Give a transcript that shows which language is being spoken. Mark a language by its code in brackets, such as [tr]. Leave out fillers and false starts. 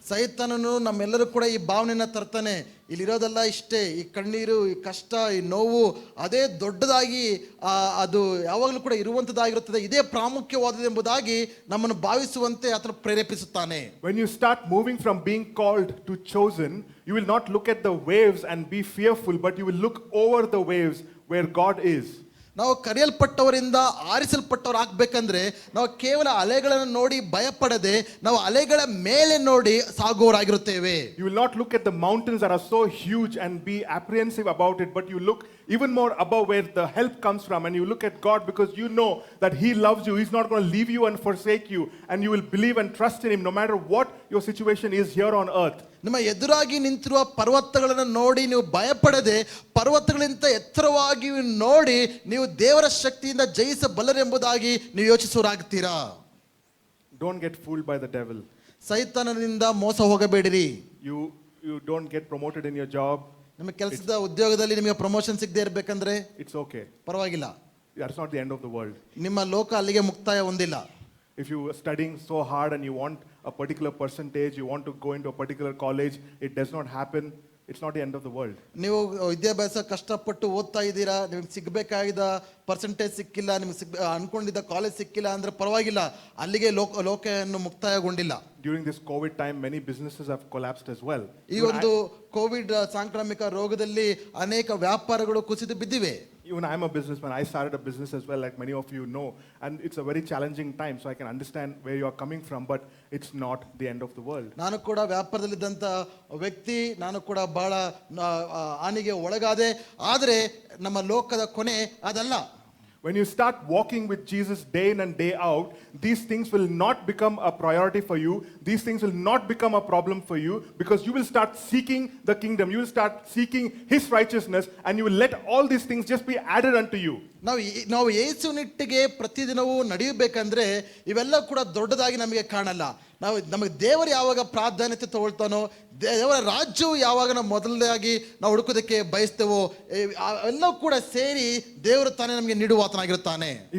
[kn] ಸೈತಾನನು ನಮ್ಮೆಲ್ಲರೂ ಕೂಡ ಈ ಭಾವನೆಯನ್ನ ತರ್ತಾನೆ. ಇಲ್ಲಿರೋದೆಲ್ಲ ಇಷ್ಟೇ, ಈ ಕಣ್ಣೀರು, ಈ ಕಷ್ಟ, ಈ ನೋವು ಅದೇ ದೊಡ್ಡದಾಗಿ ಅದು ಯಾವಾಗಲೂ ಕೂಡ ಇರುವಂತದ್ದಾಗಿರುತ್ತದೆ, ಇದೇ ಪ್ರಾಮುಖ್ಯವಾದದ್ದು ಎಂಬುದಾಗಿ ನಮ್ಮನ್ನು ಭಾವಿಸುವಂತೆ ಆತನು ಪ್ರೇರೇಪಿಸುತ್ತಾನೆ. [en] When you start moving from being called to chosen, you will not look at the waves and be fearful, but you will look over the waves where God is. [kn] ನಾವು ಕರೆಯಲ್ಪಟ್ಟವರಿಂದ ಆರಿಸಲ್ಪಟ್ಟವ್ರು ಆಗ್ಬೇಕಂದ್ರೆ ನಾವು ಕೇವಲ ಅಲೆಗಳನ್ನು ನೋಡಿ ಭಯಪಡದೆ ನಾವು ಅಲೆಗಳ ಮೇಲೆ ನೋಡಿ ಸಾಗುವವರಾಗಿರುತ್ತೇವೆ. [en] You will not look at the mountains that are so huge and be apprehensive about it, but you look even more above where the help comes from, and you look at God because you know that He loves you. He's not going to leave you and forsake you, and you will believe and trust in Him no matter what your situation is here on earth. [kn] ನಿಮ್ಮ ಎದುರಾಗಿ ನಿಂತಿರುವ ಪರ್ವತಗಳನ್ನು ನೋಡಿ ನೀವು ಭಯಪಡದೆ ಪರ್ವತಗಳಿಂದ ಎತ್ತರವಾಗಿ ನೋಡಿ ನೀವು ದೇವರ ಶಕ್ತಿಯಿಂದ ಜಯಿಸಬಲ್ಲರೆಂಬುದಾಗಿ ನೀವು ಯೋಚಿಸುವರಾಗ್ತೀರಾ. [en] Don't get fooled by the devil. [kn] ಸೈತಾನನಿಂದ ಮೋಸ ಹೋಗಬೇಡಿರಿ. [en] You don't get promoted in your job. [kn] ನಿಮ್ಮ ಕೆಲಸದ ಉದ್ಯೋಗದಲ್ಲಿ ನಿಮಗೆ ಪ್ರಮೋಷನ್ ಸಿಗದೆ ಇರಬೇಕಂದ್ರೆ [en] It's okay. [kn] ಪರವಾಗಿಲ್ಲ. [en] That's not the end of the world. [kn] ನಿಮ್ಮ ಲೋಕ ಅಲ್ಲಿಗೆ ಮುಕ್ತಾಯ ಹೊಂದಿಲ್ಲ. [en] If you are studying so hard and you want a particular percentage, you want to go into a particular college, it does not happen. It's not the end of the world. [kn] ನೀವು ವಿದ್ಯಾಭ್ಯಾಸ ಕಷ್ಟಪಟ್ಟು ಓದ್ತಾ ಇದ್ದೀರಾ, ನಿಮಗೆ ಸಿಗಬೇಕಾಗಿದ್ದ percentage ಸಿಕ್ಕಿಲ್ಲ, ನಿಮಗೆ ಅನ್ಕೊಂಡಿದ್ದ college ಸಿಕ್ಕಿಲ್ಲ ಅಂದ್ರೆ ಪರವಾಗಿಲ್ಲ, ಅಲ್ಲಿಗೆ ಲೋಕವನ್ನು ಮುಕ್ತಾಯಗೊಂಡಿಲ್ಲ. [en] During this COVID time, many businesses have collapsed as well. [kn] ಈ ಒಂದು ಕೋವಿಡ್ ಸಾಂಕ್ರಾಮಿಕ ರೋಗದಲ್ಲಿ ಅನೇಕ ವ್ಯಾಪಾರಗಳು ಕುಸಿದು ಬಿದ್ದಿವೆ. [en] Even I'm a businessman. I started a business as well, like many of you know, and it's a very challenging time. So I can understand where you are coming from, but it's not the end of the world. [kn] ನಾನು ಕೂಡ ವ್ಯಾಪಾರದಲ್ಲಿದ್ದಂಥ ವ್ಯಕ್ತಿ, ನಾನು ಕೂಡ ಬಹಳ ಹಾನಿಗೆ ಒಳಗಾದೆ. ಆದರೆ ನಮ್ಮ ಲೋಕದ ಕೊನೆ ಅದಲ್ಲ. [en] When you start walking with Jesus day in and day out, these things will not become a priority for you. These things will not become a problem for you because you will start seeking the kingdom. You will start seeking His righteousness and you will let all these things just be added unto you. [kn] ನಾವು ಯೇಸುನಿಟ್ಟಿಗೆ ಪ್ರತಿದಿನವೂ ನಡೆಯಬೇಕಂದ್ರೆ ಇವೆಲ್ಲ ಕೂಡ ದೊಡ್ಡದಾಗಿ ನಮಗೆ ಕಾಣಲ್ಲ. ನಮಗೆ ದೇವರು ಯಾವಾಗ ಪ್ರಾಧಾನ್ಯತೆ ತಗೊಳ್ತಾನೋ, ದೇವರ ರಾಜ್ಯವು ಯಾವಾಗ ನಾವು ಮೊದಲನೇದಾಗಿ ನಾವು ಹುಡುಕೋದಕ್ಕೆ ಬಯಸ್ತೇವೋ, ಎಲ್ಲ ಕೂಡ ಸೇರಿ ದೇವರು ತಾನೇ ನಮಗೆ ನೀಡುವಾತನಾಗಿರುತ್ತಾನೆ.